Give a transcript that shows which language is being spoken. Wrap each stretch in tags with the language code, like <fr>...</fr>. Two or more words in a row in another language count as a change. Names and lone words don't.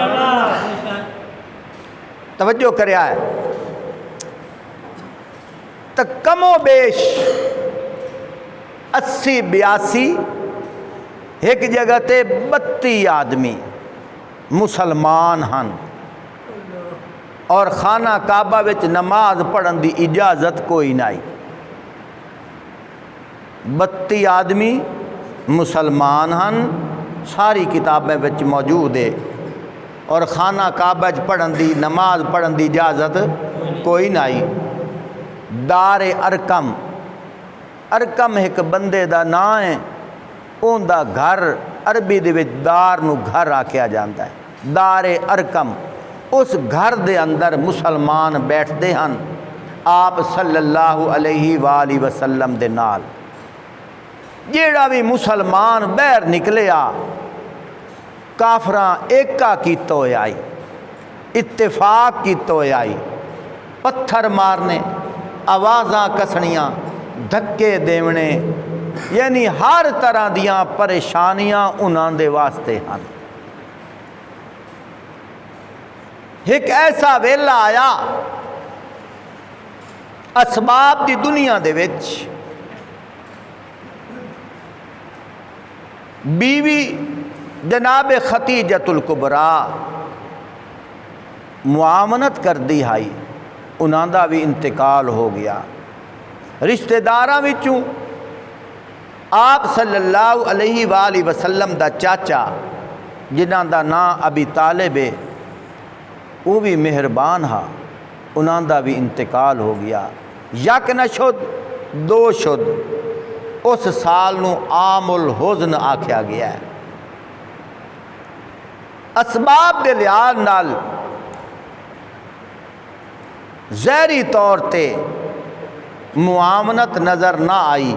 <skr>توجہ کریا ہے تو کم و بیش 80-82 ایک جگہ تے 32 آدمی مسلمان ہن، اور خانہ کعبہ وچ نماز پڑھن دی اجازت کوئی نہیں۔ 32 آدمی مسلمان ہن، ساری کتابیں وچ موجود ہے، اور خانہ کعبہ وچ پڑھن دی نماز پڑھن دی اجازت کوئی نہیں۔ دار ارکم، ارکم ایک بندے دا نام ہے، اون دا گھر عربی دے وچ دار نو گھر آکھیا جاندا ہے۔ دار ارکم، اس گھر دے اندر مسلمان بیٹھتے ہن آپ</skr> <ar>صلی اللہ علیہ وآلہ وسلم</ar> <skr>دے نال۔ جیڑا بھی مسلمان باہر نکلے آ، کافراں ایکا کیتا ہوئے آئی، اتفاق کیتا ہوئے آئی، پتھر مارنے، آوازاں کسنیاں، دھکے دیونے، یعنی ہر طرح دیاں پریشانیاں انہاں دے واسطے ہن۔ ایک ایسا ویلا آیا اسباب دی دنیا دے وچ، بیوی جناب خدیجۃ الکبریٰ معاونت کر دی آئی، انہاں دا بھی انتقال ہو گیا۔ رشتہ داراں وچوں آپ</skr> <ar>صلی اللہ علیہ وآلہ وسلم</ar> <skr>دا چاچا جنہاں دا نام ابی طالب ہے، وہ بھی مہربان ہا، انہاں دا بھی انتقال ہو گیا۔</skr> <fa>یک نہ شد دو شد،</fa> <skr>اس سال نو</skr> <ar>عام الحزن</ar> <skr>آکھیا گیا ہے۔ اسباب دے لحاظ نال ظاہری طور تے معاونت نظر نہ آئی۔</skr>